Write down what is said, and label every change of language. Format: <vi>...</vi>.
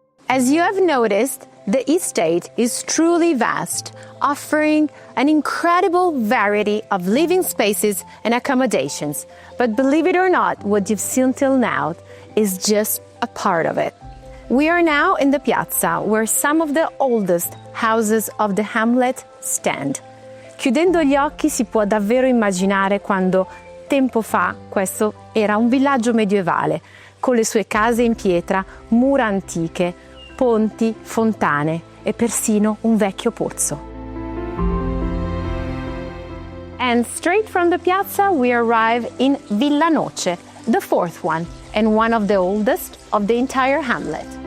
<en>As you have noticed, the estate is truly vast, offering an incredible variety of living spaces and accommodations. But believe it or not, what you've seen till now is just a part of it. We are now in the piazza, where some of the oldest houses of the Hamlet stand.</en> <it>Chiudendo gli occhi si può davvero immaginare quando tempo fa questo era un villaggio medievale, con le sue case in pietra, mura antiche, ponti, fontane e persino un vecchio pozzo.</it> <en>And straight from the piazza we arrive in Villa Noce, the 4th one, and one of the oldest of the entire hamlet.</en>